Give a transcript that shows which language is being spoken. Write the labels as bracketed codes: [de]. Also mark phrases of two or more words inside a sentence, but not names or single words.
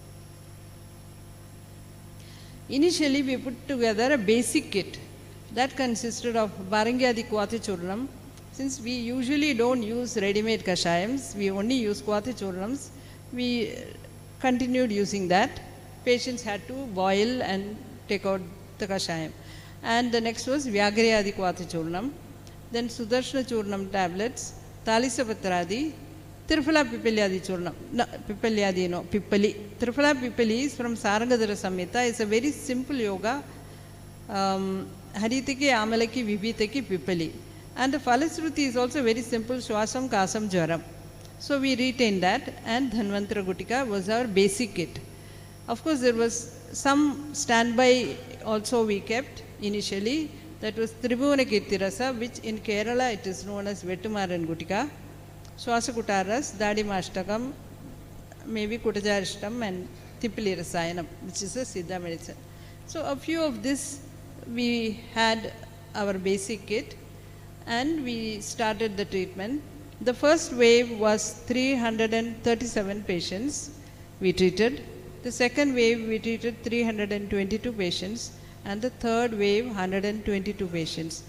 [en] Initially, we put together a basic kit that consisted of Barangyadi Kwati Churnam. Since we usually don't use ready-made kashayams, we only use Kwati Churnams, we continued using that. patients had to boil and take out the kashayam. And the next was Vyagrayadi Kvata Churnam, then Sudarshana Churnam tablets, Talisapatradi, Tiruphala Pippaliyadi Churnam. No, Pippaliyadi, no, Pippali. Tiruphala Pippali is from Sarangadhara Samhita. It's a very simple yoga. Haritiki, Amalaki, Vibhitaki, Pippali. And the Falasruti is also very simple, Shwasam, Kasam, Jwaram. So we retained that, and Dhanvantara Gutika was our basic kit. Of course, there was some standby also we kept initially. That was Tribhuvana Kirtirasa, which in Kerala it is known as Vettumaran Gutika. Swasakutaras, Dadimashtakam, maybe Kutajarishtam and Tippali Rasayanam, which is a Siddha medicine. So a few of this we had our basic kit and we started the treatment. The first wave was 337 patients we treated. The second wave we treated 322 patients, and the third wave 122 patients.